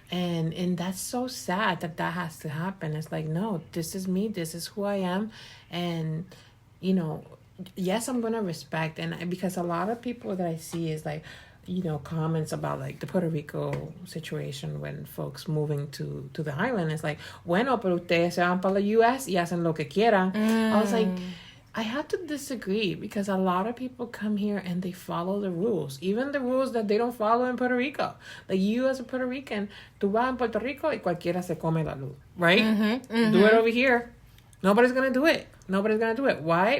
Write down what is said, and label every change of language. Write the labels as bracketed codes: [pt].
[en] And that's so sad that has to happen. It's like, no, this is me, this is who I am, and you know, yes, I'm gonna respect, and because a lot of people that I see is like, you know, comments about like the Puerto Rico situation when folks moving to the island. It's like, [es] bueno, pero ustedes se van para la U.S. y hacen lo que quieran. [en] I was like, I have to disagree because a lot of people come here and they follow the rules, even the rules that they don't follow in Puerto Rico. Like you as a Puerto Rican, [es] tú vas en Puerto Rico y cualquiera se come la luz, [en] right? Do it over here. Nobody's going to do it. Why?